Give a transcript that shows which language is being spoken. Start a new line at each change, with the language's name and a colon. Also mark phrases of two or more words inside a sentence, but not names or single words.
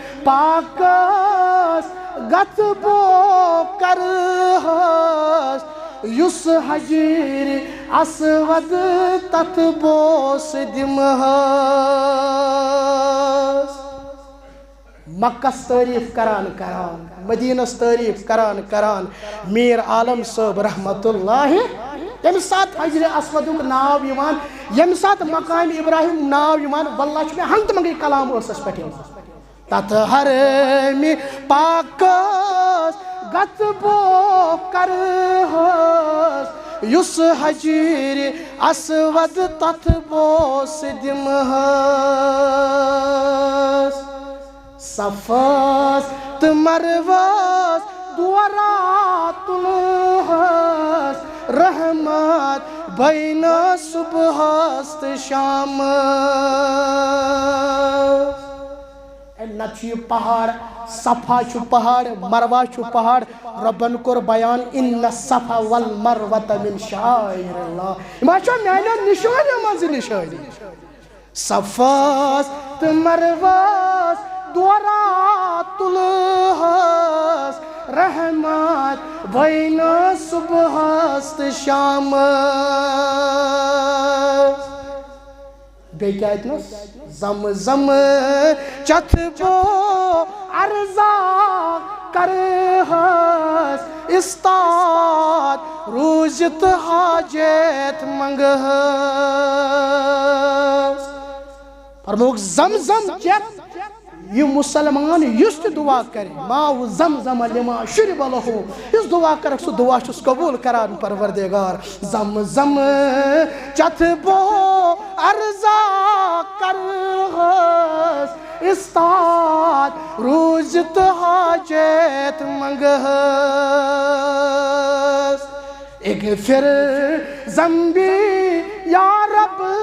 Kashmiri: پاکس گت بو کرہس یس حجر اسود تت بوس دمہس مکس تعریف کران مدینس تعریف کران میر عالم صاحب رحمت اللہ یم سات حجر اسودک ناو یوان یم سات مقام ابراہیم ناو یوان واللہ چھ میں ہنت منگی کلام اسس پٹھے تت حرم پاکس گت بو کرہس یس حجر اسود تتھ بوس دمہس صفاس تو مرواس دورات تلہس رحمت بین صبحس تو شامس نت یہ پہاڑ صفا چھ پہاڑ مروہ چھ پہاڑ ربن کور بیان
Arabic: ان الصفا والمروہ من شعائر اللہ
Kashmiri: ما چھ میانو نشانی منز نشانی صفاس تو مرواس دورات تلہس رحمت بین صبحس تو شامس بیٚیہِ کیٛاہ اتنس زم زم چتھ بو عرضا کرہس استاد روزت حاجت منگہس فرموک زم زم چت یہ مسلمان یس تہ دعا کرے
Arabic: ماو زمزم لما شرب لہو
Kashmiri: اس دعا کرک سو دعا چھس قبول کران پروردگار زم زم چتھ بو عرضا کرہس استاد روزت حاجت منگہس
Arabic: اغفر ذنبی یا رب